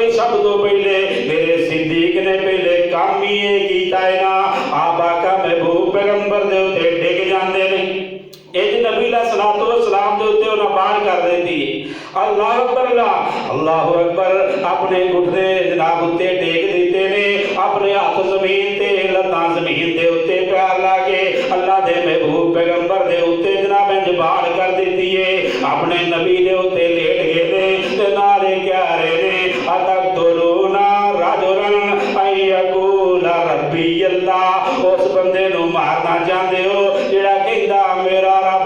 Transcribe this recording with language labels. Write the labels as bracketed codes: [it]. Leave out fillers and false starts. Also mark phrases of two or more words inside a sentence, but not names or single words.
[pa] ہی سب تو پہلے میرے صدیق نے پہلے کام ہی یہ کیتا ہے نا آپ آقا محبوب پیغمبر دے اتے ڈگ جاندے نے ایک نبی علیہ الصلوۃ والسلام دے اتے انہاں باہر کر دیتی [ar] اللہ اکبر اللہ اکبر [pa] اپنے گھٹنے جناب اتے ٹیک دیتے نے اپنے ہاتھ زمین تے لتاں زمین دے اتے پیار لا کے اللہ دے محبوب پیغمبر دے اتے جناب انج باہر کر دیتی ہے اپنے نبی دے اتے لیٹ گئے نے تے نعرے کہہ رہے نے اتقتلون [ar] رجلا ان یقول ربی اللہ [pa] اس بندے نو مارنا چاہندے ہو جڑا کہندا میرا رب